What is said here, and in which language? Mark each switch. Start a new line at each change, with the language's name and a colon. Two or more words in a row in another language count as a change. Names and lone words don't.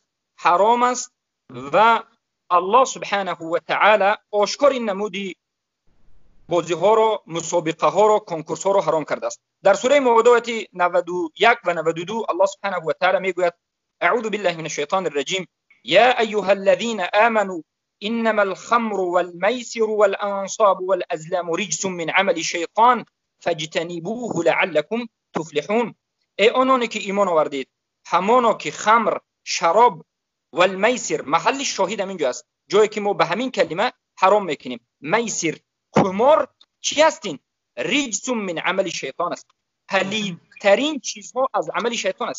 Tajik: ҳаром аст ва
Arabic: الله سبحانه وتعالى
Tajik: ошкор ин намуди бозиҳоро, мусобиқаҳоро, конкурсҳоро ҳаром кардааст. дар сураи муодоати 91 ва 92
Arabic: الله سبحانه وتعالى
Tajik: мегӯяд:
Arabic: أعوذ بالله من الشيطان الرجيم. يا أيها الذين آمنوا إنما الخمر والميسر والأنصاب والأزلام رجس من عمل الشيطان فاجتنبوه لعلكم تفلحون.
Persian: ای آنانی که ایمان آوردید، همانا که خمر، شراب و المیسر، محل شاهد همین جا است، جایی که ما به همین کلمه حرام میکنیم. میسر، قمار چی هستین؟
Arabic: رجس من عمل شیطان
Persian: است، پلیدترین چیزها از عمل شیطان است.